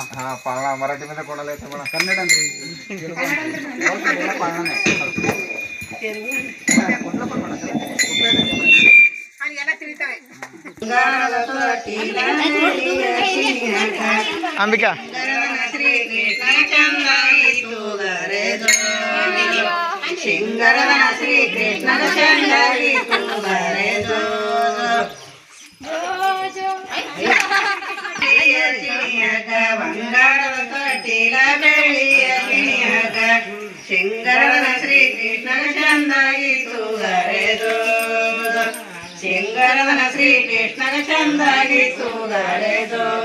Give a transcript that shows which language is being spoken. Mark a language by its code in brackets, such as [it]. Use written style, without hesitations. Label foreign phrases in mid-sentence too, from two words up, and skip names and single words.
[mr] हा पाळणा मराठीमध्ये कोणाला येतं म्हणा. कन्नड अंद्री पाळणा नाही कुठलं पण म्हणा आणि याला ತಿಳಿತಾವೆ अंबिका [kn] ಸಿಂಗರದನ ಶ್ರೀ ಕೃಷ್ಣನ ಚಂದಾಗಿ ತೂಗರೆದು ಬಂಗಾರದ ತೊಟ್ಟಿಲ ಬೆಳ್ಳಿಯ ಗಿಣಿಯಗ ಸಿಂಗರದನ ಶ್ರೀ ಕೃಷ್ಣನ ಚಂದಾಗಿ ತೂಗರೆದು ಸಿಂಗರದನ ಶ್ರೀ ಕೃಷ್ಣನ ಚಂದಾಗಿ ತೂಗರೆದು